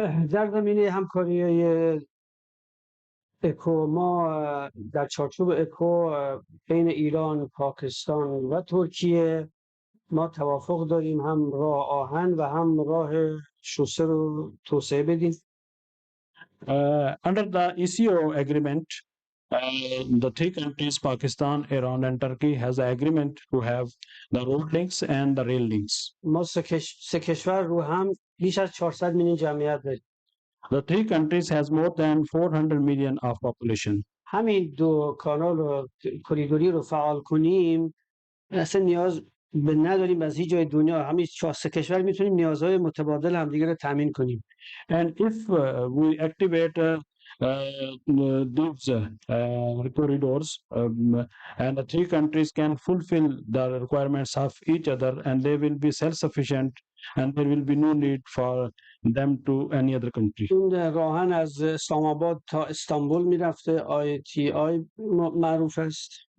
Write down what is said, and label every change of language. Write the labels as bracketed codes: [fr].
[fa] در زمینه همکاری اکو ما در چارچوب اکو بین ایران، پاکستان و ترکیه ما توافق داریم هم راه آهن و هم راه شوسه رو توسعه بدیم. [en] Under the ECO agreement, the three countries, Pakistan, Iran, and Turkey, has an agreement to have the road links and the rail links. [fa] ما سه کشور رو هم بیش از 400 میلیون جمعیت داریم. [en] The three countries has more than 400 million of population. [fa] همین دو کانال و کریدوری رو فعال کنیم اصلا نیاز به نداریم از هیچ جای دنیا. همین سه کشور میتونیم نیازهای متبادل همدیگه رو تامین کنیم. [en] And if we activate these corridors, and the three countries can fulfill the requirements of each other, and they will be self-sufficient, and there will be no need for them to any other country. [fa] این راهن از اسلام آباد تا استانبول میرفته، ITI معروف است.